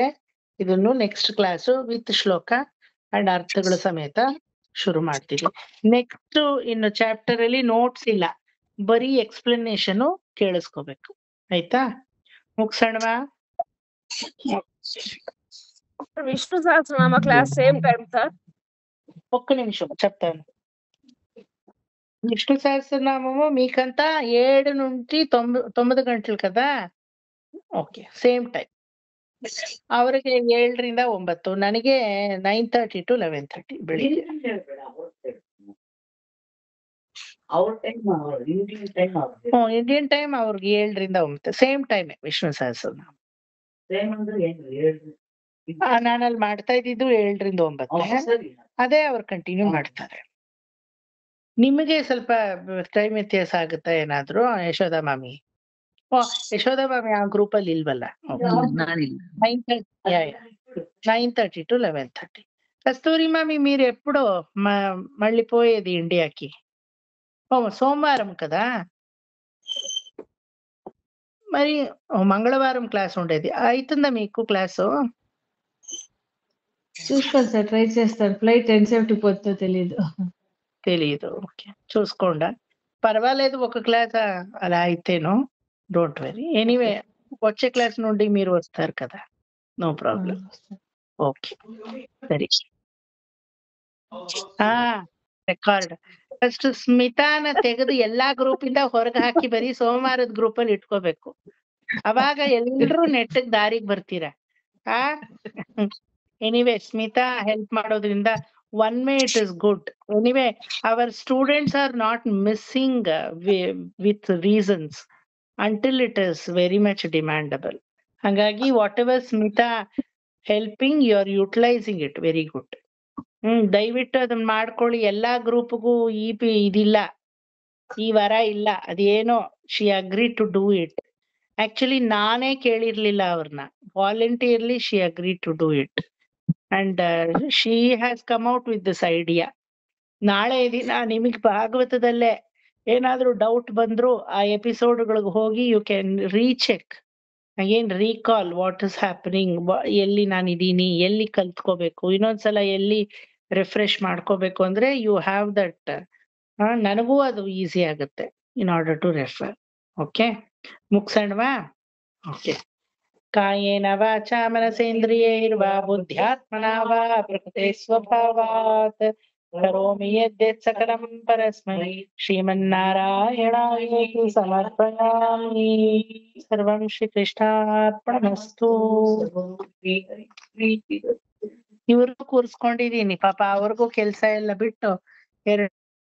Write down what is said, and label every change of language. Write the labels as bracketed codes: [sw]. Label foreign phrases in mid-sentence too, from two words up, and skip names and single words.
[kn] ಇದನ್ನು [en] next class with [kn] ಶ್ಲೋಕ ಅಂಡ್ ಅರ್ಥಗಳ ಸಮೇತ ಶುರು ಮಾಡ್ತೀವಿ. ನೆಕ್ಸ್ಟ್ ಇನ್ನು ಚಾಪ್ಟರ್ ಅಲ್ಲಿ ನೋಟ್ಸ್ ಇಲ್ಲ, ಬರೀ ಎಕ್ಸ್ಪ್ಲನೇಷನ್ ಕೇಳಿಸ್ಕೋಬೇಕು. ಆಯ್ತಾ? ಮುಗ್ಸೋಣವಾ? [te] విష్ణు సహస్రనామ [en] class same time sir. [te] ఒక్క నిమిషం చెప్తాను. విష్ణు సహస్రనామము మీకంతా 7 నుంచి 9 గంటలు కదా. [en] okay same time. [kn] ಅವರಿಗೆ 7 ರಿಂದ 9, ನನಗೆ 9:30 to 11:30 ಬೆಳಿಗ್ಗೆ. [en] Indian time [kn] ಅವ್ರಿಗೆ 7 ರಿಂದ 9 [en] same time [kn] ವಿಷ್ಣು ಸಹಸ್ರನಾಮ. ನಾನಲ್ಲಿ ಮಾಡ್ತಾ ಇದ್ದಿದ್ದು 7 ರಿಂದ 9. ಅದೇ ಅವ್ರು ಕಂಟಿನ್ಯೂ ಮಾಡ್ತಾರೆ. ನಿಮಗೆ ಸ್ವಲ್ಪ ಟೈಮ್ ವ್ಯತ್ಯಾಸ ಆಗುತ್ತಾ ಏನಾದ್ರು ಯಶೋಧ ಮಾಮಿ? ಯಶೋಧ ಮಾಮಿ ಆ ಗ್ರೂಪ್ ಅಲ್ಲಿ ಇಲ್ವಲ್ಲ. నానిಲ್ಲ. 9:30 to 11:30. [te] కస్తూరి మామి మీరు ఎప్పుడు మళ్ళీ పోయేది ఇండియాకి? సోమవారం కదా మరి. మంగళవారం క్లాస్ ఉండేది. అవుతుందా మీకు క్లాసు? చూసుకోండి సార్, ట్రై చేస్తాను. ఫ్లైట్ ఎంతసేపు పోతుందో తెలియదు. ఓకే, చూసుకోండా. పర్వాలేదు, ఒక క్లాస్ అలా అయితేను. [en] don't worry. [te] ఎనీవే వచ్చే క్లాస్ నుండి మీరు వస్తారు కదా, [en] no problem. [kn] ಓಕೆ ಸರಿ. [en] record first [kn] ಸ್ಮಿತಾನ ತೆಗೆದು ಎಲ್ಲಾ ಗ್ರೂಪ್ ಇಂದ ಹೊರಗೆ ಹಾಕಿ ಬರೀ ಸೋಮವಾರದ ಗ್ರೂಪ್ ಅಲ್ಲಿ ಇಟ್ಕೋಬೇಕು. ಅವಾಗ ಎಲ್ರು ನೆಟ್ಟಗ್ ದಾರಿಗೆ ಬರ್ತೀರಾ. ಎನಿವೇ ಸ್ಮಿತಾ ಹೆಲ್ಪ್ ಮಾಡೋದ್ರಿಂದ [en] one way it is good. anyway our students are not missing with reasons until it is very much demandable. ಹಾಗಾಗಿ what ever Smita helping you are utilising it very good. [kn] ದಯವಿಟ್ಟು ಅದನ್ನ ಮಾಡ್ಕೊಳ್ಳಿ. ಎಲ್ಲಾ ಗ್ರೂಪ್ಗೂ ಇದಿಲ್ಲ, ಈ ವಾರ ಇಲ್ಲ. ಅದೇನೋ [en] she agree to do it. [kn] ಆಕ್ಚುಲಿ ನಾನೇ ಕೇಳಿರ್ಲಿಲ್ಲ ಅವ್ರನ್ನ. [en] voluntarily she agree to do it and she has come out with this idea. [kn] ನಾಳೆ ದಿನ ನಿಮಗ್ ಭಾಗವತದಲ್ಲೇ ಏನಾದ್ರೂ ಡೌಟ್ ಬಂದ್ರು ಆ ಎಪಿಸೋಡ್ಗಳಿಗೆ ಹೋಗಿ [en] you can recheck again, recall what is happening, [kn] ಎಲ್ಲಿ ನಾನಿದ್ದೀನಿ, ಎಲ್ಲಿ ಕಲ್ತ್ಕೋಬೇಕು, ಇನ್ನೊಂದ್ಸಲ ಎಲ್ಲಿ ರಿಫ್ರೆಶ್ ಮಾಡ್ಕೋಬೇಕು ಅಂದ್ರೆ [en] you have that. [kn] ನನಗೂ ಅದು ಈಸಿ ಆಗುತ್ತೆ [en] in order to refer. [kn] ಓಕೆ, ಮುಗ್ಸಣ್ವಾ? ಓಕೆ. [sa] ಕಾಯೇನ ವಾಚಾ ಮನಸೇಂದ್ರಿಯೈರ್ವಾ ಬುದ್ಧ್ಯಾತ್ಮನಾ ವಾ ಪ್ರಕೃತೆ ಸ್ವಭಾವಾತ್ ಕರೋಮಿ ಯದ್ಯತ್ ಸಕಲಂ ಪರಸ್ಮೈ ಶ್ರೀಮನ್ನಾರಾಯಣಾಯೇತಿ ಸಮರ್ಪಯಾಮಿ. ಸರ್ವಂ ಶ್ರೀಕೃಷ್ಣಾರ್ಪಣಮಸ್ತು. [kn] ಇವ್ರಿಗೂ ಕೂರಿಸ್ಕೊಂಡಿದೀನಿ ಪಾಪ, ಅವ್ರಿಗೂ ಕೆಲ್ಸ ಎಲ್ಲ ಬಿಟ್ಟು 2